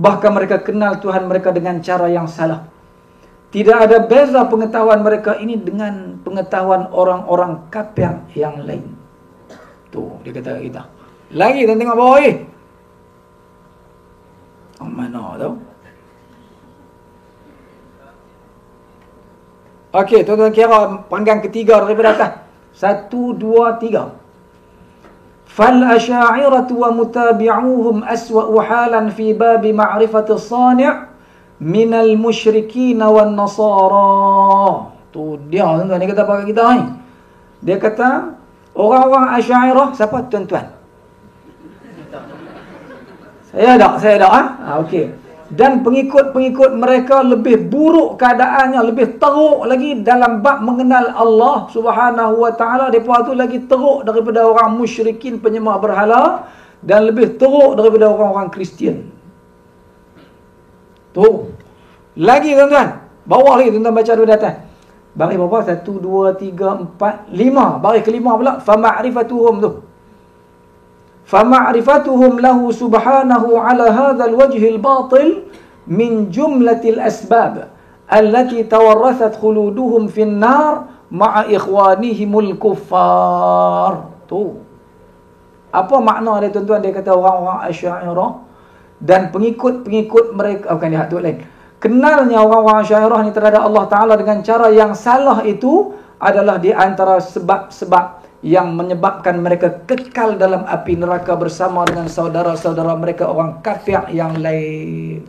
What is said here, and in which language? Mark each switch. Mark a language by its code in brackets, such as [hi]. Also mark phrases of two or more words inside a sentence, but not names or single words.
[ms] Bahkan mereka kenal Tuhan mereka dengan cara yang salah. Tidak ada beza pengetahuan mereka ini dengan pengetahuan orang-orang kafir yang lain. Tu dia kata kita. Lagi tuan tengok bawah ni. Mana tu? Okey, tuan-tuan kira panggang ketiga daripada atas. 1, 2, 3. [ar] فالأشعرية ومتابعوهم أسوأ حالا في باب معرفة الصانع من المشركين والنصارى. [ms] Tu dia tuan-tuan, dia kata apa kita ni? Dia kata orang-orang Asy'ariyah siapa tuan-tuan? Saya tak okey. Dan pengikut-pengikut mereka lebih buruk keadaannya, lebih teruk lagi dalam bab mengenal Allah [ar] سبحانه وتعالى. [ms] Depa tu lagi teruk daripada orang musyrikin penyembah berhala dan lebih teruk daripada orang-orang Kristian. Tu. Lagi tuan-tuan. Bawah lagi tuan-tuan baca dulu atas. Baris berapa? 1 2 3 4 5. Baris kelima pula [ar] فمعرفتهم [ms] tu. [ar] فَمَعْرِفَتُهُمْ لَهُ سُبْحَانَهُ عَلَى هَذَا الْوَجْهِ الْبَاطِلِ مِنْ جُمْلَةِ الْأَسْبَابِ الَّتِي تَوَرَّثَتْ خُلُودُهُمْ فِي النَّارِ مَعَ إِخْوَانِهِمُ الْكُفَّارِ. [ms] Tu. Apa makna dia tuan-tuan? Dia kata orang-orang Asy'ariyah dan pengikut-pengikut mereka, bukan dia tu lain. Kenalnya orang-orang Asy'ariyah ni terhadap Allah Ta'ala dengan cara yang salah itu adalah di antara sebab-sebab yang menyebabkan mereka kekal dalam api neraka bersama dengan saudara-saudara mereka orang kafir yang lain.